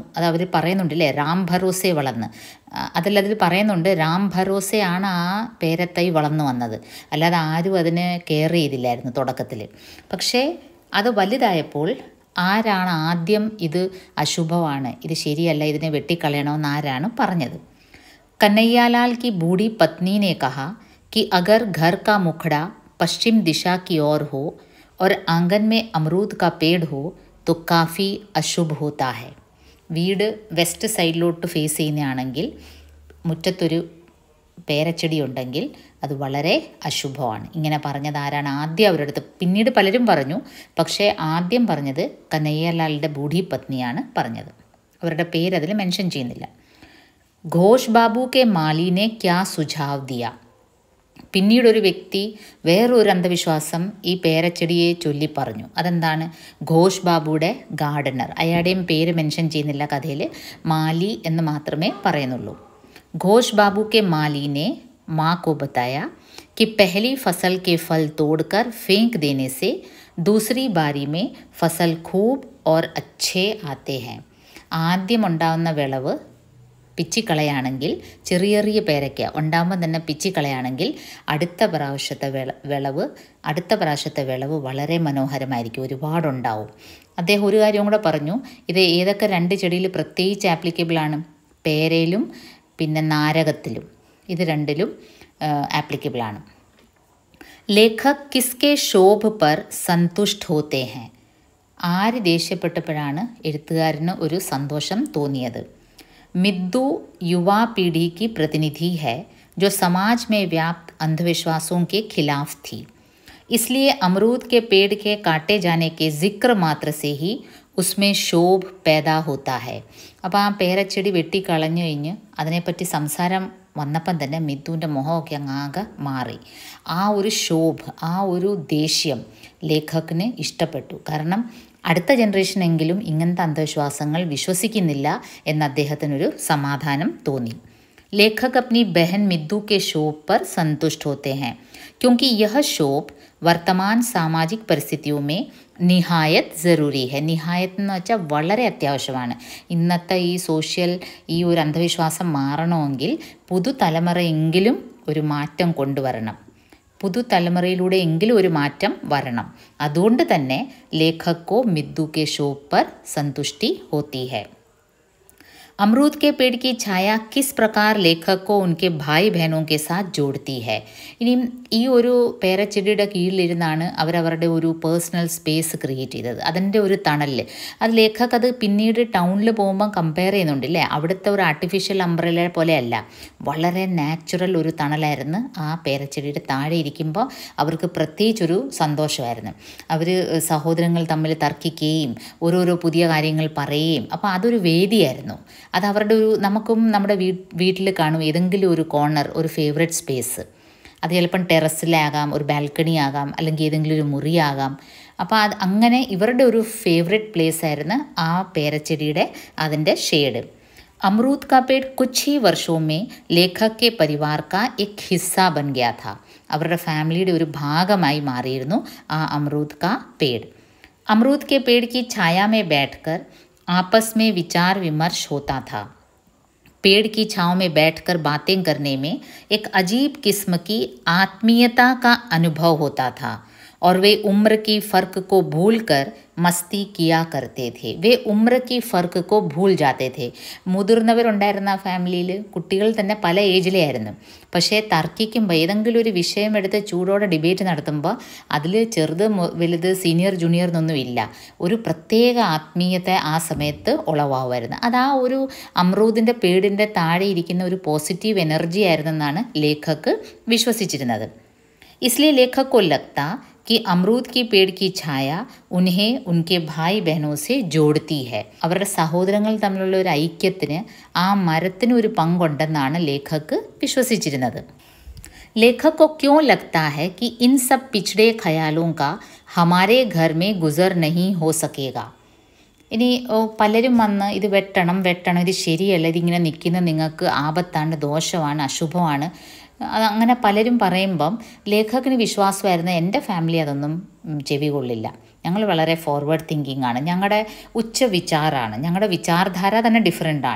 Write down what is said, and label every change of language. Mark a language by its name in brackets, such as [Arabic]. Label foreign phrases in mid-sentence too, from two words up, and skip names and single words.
[Malayalam] അത് അവർ പറയുന്നുണ്ടല്ലേ, [Hindi] राम भरोसे [Malayalam] വളർന്ന്. അതിൽ പറയുന്നുണ്ട് രാം ഭരോസയാണ് ആ പേരത്തൈ വളർന്നു വന്നത്, അല്ലാതെ ആരും അതിന് കെയർ ചെയ്തില്ലായിരുന്നു തുടക്കത്തിൽ. പക്ഷേ അത് വലുതായപ്പോൾ ആരാണ് ആദ്യം ഇത് അശുഭമാണ്, ഇത് ശരിയല്ല, ഇതിനെ വെട്ടിക്കളയണമെന്ന് ആരാണ് പറഞ്ഞത്? [Hindi] कन्हैयालाल की बूढ़ी पत्नी ने कहा कि अगर घर का मुखड़ा पश्चिम दिशा की ओर हो और आंगन में अमरूद का पेड़ हो तो काफ़ी अशुभ होता है. [Malayalam] വീട് വെസ്റ്റ് സൈഡിലോട്ട് ഫേസ് ചെയ്യുന്നതാണെങ്കിൽ മുറ്റത്തൊരു പേരച്ചെടി ഉണ്ടെങ്കിൽ അത് വളരെ അശുഭമാണ്. ഇങ്ങനെ പറഞ്ഞത് ആരാണ്? ആദ്യം അവരുടെ അടുത്ത്, പിന്നീട് പലരും പറഞ്ഞു, പക്ഷേ ആദ്യം പറഞ്ഞത് കനയ്യലാലിൻ്റെ ബൂഢി പത്നിയാണ് പറഞ്ഞത്. അവരുടെ പേര് അതിൽ മെൻഷൻ ചെയ്യുന്നില്ല. [Hindi] घोष बाबू के माली ने क्या सुझाव दिया. [Malayalam] പിന്നീടൊരു വ്യക്തി വേറൊരു അന്ധവിശ്വാസം ഈ പേരച്ചെടിയെ ചൊല്ലി പറഞ്ഞു. അതെന്താണ്? ഘോഷ് ബാബുയുടെ ഗാർഡനർ, അയാളുടെയും പേര് മെൻഷൻ ചെയ്യുന്നില്ല കഥയിൽ, മാലി എന്ന് മാത്രമേ പറയുന്നുള്ളൂ. [Hindi] घोष बाबू के माली ने മാँ को बताया कि पहली फसल के फल तोड़कर फेंक देने से दूसरी बारी में फसल खूब और अच्छे आते हैं. [Malayalam] ആദ്യം ഉണ്ടാവുന്ന വിളവ് പിച്ചിക്കളയാണെങ്കിൽ, ചെറിയ ചെറിയ പേരയ്ക്ക ഉണ്ടാകുമ്പോൾ തന്നെ പിച്ചിക്കളയാണെങ്കിൽ അടുത്ത പ്രാവശ്യത്തെ വിളവ് വളരെ മനോഹരമായിരിക്കും, ഒരുപാടുണ്ടാവും. അദ്ദേഹം ഒരു കാര്യം കൂടെ പറഞ്ഞു, ഇത് ഏതൊക്കെ രണ്ട് ചെടിയിൽ പ്രത്യേകിച്ച് ആപ്ലിക്കബിളാണ്? പേരയിലും പിന്നെ നാരകത്തിലും, ഇത് രണ്ടിലും ആപ്ലിക്കബിളാണ്. [Hindi] लेखक किसके शोभ पर संतुष्ट होते हैं. [Malayalam] ആര് ദേഷ്യപ്പെട്ടപ്പോഴാണ് എഴുത്തുകാരന് ഒരു സന്തോഷം തോന്നിയത്? [Hindi] मिद्दू युवा पीढ़ी की प्रतिनिधि है जो समाज में व्याप्त अंधविश्वासों के खिलाफ थी. इसलिए अमरूद के पेड़ के काटे जाने के जिक्र मात्र से ही उसमें शोभ पैदा होता है. [Malayalam] അപ്പോൾ ആ പേരച്ചെടി വെട്ടിക്കളഞ്ഞു കഴിഞ്ഞ് അതിനെപ്പറ്റി സംസാരം വന്നപ്പം തന്നെ മിദ്ദുവിൻ്റെ മുഖമൊക്കെ അങ്ങാകെ മാറി. ആ ഒരു ശോഭ, ആ ഒരു ദേഷ്യം ലേഖകന് ഇഷ്ടപ്പെട്ടു. കാരണം അടുത്ത ജനറേഷനെങ്കിലും ഇങ്ങനത്തെ അന്ധവിശ്വാസങ്ങൾ വിശ്വസിക്കുന്നില്ല എന്ന് അദ്ദേഹത്തിനൊരു സമാധാനം തോന്നി. [Hindi] लेखक अपनी बहन मिद्दू के शोभ पर संतुष्ट होते हैं क्योंकि यह शोभ वर्तमान सामाजिक परिस्थितियों में निहायत ज़रूरी है. [Malayalam] നിഹായത്ത് എന്ന് വെച്ചാൽ വളരെ അത്യാവശ്യമാണ്. ഇന്നത്തെ ഈ ഒരു അന്ധവിശ്വാസം മാറണമെങ്കിൽ പുതുതലമുറയെങ്കിലും ഒരു മാറ്റം കൊണ്ടുവരണം, പുതുതലമുറയിലൂടെ എങ്കിലും ഒരു മാറ്റം വരണം. അതുകൊണ്ട് തന്നെ [Hindi] लेखक को मिद्दू के शोभ पर संतुष्टि होती है. अमरूद के पेड़ की छाया किस प्रकार लेखक को उनके भाई बहनों के साथ जोड़ती है. [Malayalam] ഇനിയും ഈ ഒരു പേരച്ചെടിയുടെ കീഴിലിരുന്നാണ് അവരവരുടെ ഒരു [English] personal space create [Malayalam] ചെയ്തത്. അതിൻ്റെ ഒരു തണലിൽ അത് ലേഖക് അത് പിന്നീട് ടൗണിൽ പോകുമ്പോൾ കമ്പയർ ചെയ്യുന്നുണ്ട് അല്ലേ. അവിടുത്തെ ഒരു [English] artificial umbrella [Malayalam] പോലെയല്ല, വളരെ നാച്ചുറൽ ഒരു തണലായിരുന്നു ആ പേരച്ചെടിയുടെ താഴെ ഇരിക്കുമ്പോൾ. അവർക്ക് പ്രത്യേകിച്ചൊരു സന്തോഷമായിരുന്നു. അവർ സഹോദരങ്ങൾ തമ്മിൽ തർക്കിക്കുകയും ഓരോരോ പുതിയ കാര്യങ്ങൾ പറയുകയും, അപ്പോൾ അതൊരു വേദിയായിരുന്നു. അത് അവരുടെ ഒരു, നമുക്കും നമ്മുടെ വീട്ടിൽ കാണും ഏതെങ്കിലും ഒരു കോർണർ, ഒരു [English] favourite space. [Malayalam] അത് ചിലപ്പം ടെറസിലാകാം, ഒരു ബാൽക്കണി ആകാം, അല്ലെങ്കിൽ ഏതെങ്കിലും ഒരു മുറിയാകാം. അപ്പോൾ അത് അങ്ങനെ ഇവരുടെ ഒരു [English] favourite place [Malayalam] ആയിരുന്നു ആ പേരച്ചെടിയുടെ അതിൻ്റെ ഷെയ്ഡ്. [Hindi] अमरूद का पेड़ कुछ ही वर्षों में लेखक के परिवार का एक हिस्सा बन गया था. [Malayalam] അവരുടെ ഫാമിലിയുടെ ഒരു ഭാഗമായി മാറിയിരുന്നു ആ [Hindi] अमरूद का पेड़. अमरूद के पेड़ की छाया में बैठकर आपस में विचार विमर्श होता था. पेड़ की छाँव में बैठकर बातें करने में एक अजीब किस्म की आत्मीयता का अनुभव होता था और वे उम्र की फ़र्क को भूलकर मस्ती किया करते थे. वे उम्र की फ़र्क को भूल जाते थे. [Malayalam] മുതിർന്നവരുണ്ടായിരുന്ന ആ ഫാമിലിയിൽ കുട്ടികൾ തന്നെ പല ഏജിലെയായിരുന്നു. പക്ഷേ തർക്കിക്കുമ്പോൾ ഏതെങ്കിലും ഒരു വിഷയം എടുത്ത് ചൂടോടെ ഡിബേറ്റ് നടത്തുമ്പോൾ അതിൽ ചെറുത് വലുത് [English] senior junior [Malayalam] എന്നൊന്നും ഇല്ല. ഒരു പ്രത്യേക ആത്മീയത ആ സമയത്ത് ഉളവാകുമായിരുന്നു. അത് ആ ഒരു അമ്രൂദിൻ്റെ പേടിൻ്റെ താഴെ ഇരിക്കുന്ന ഒരു [English] positive energy [Malayalam] ആയിരുന്നെന്നാണ് ലേഖക് വിശ്വസിച്ചിരുന്നത്. [Hindi] इसलिए लेखक को लगता कि अमरूद की पेड़ की छाया उन्हें उनके भाई बहनों से जोड़ती है. [Malayalam] അവരുടെ സഹോദരങ്ങൾ തമ്മിലുള്ള ഒരു ഐക്യത്തിന് ആ മരത്തിന് ഒരു പങ്കുണ്ടെന്നാണ് ലേഖക് വിശ്വസിച്ചിരുന്നത്. [Hindi] लेखक को क्यों लगता है कि इन सब पिछड़े ख्यालों का हमारे घर में गुजर नहीं हो सकेगा. [Malayalam] ഇനി പലരും വന്ന് ഇത് വെട്ടണം, ഇത് ശരിയല്ല, ഇതിങ്ങനെ നിൽക്കുന്ന നിങ്ങൾക്ക് ആപത്താണ്, ദോഷമാണ്, അശുഭമാണ്, അങ്ങനെ പലരും പറയുമ്പം ലേഖകന് വിശ്വാസമായിരുന്നു എൻ്റെ ഫാമിലി അതൊന്നും ചെവി കൊള്ളില്ല, ഞങ്ങൾ വളരെ [English] forward thinking [Malayalam] ആണ്, ഞങ്ങളുടെ ഉച്ച വിചാരമാണ്, ഞങ്ങളുടെ വിചാരധാര തന്നെ ഡിഫറെൻ്റാണ്.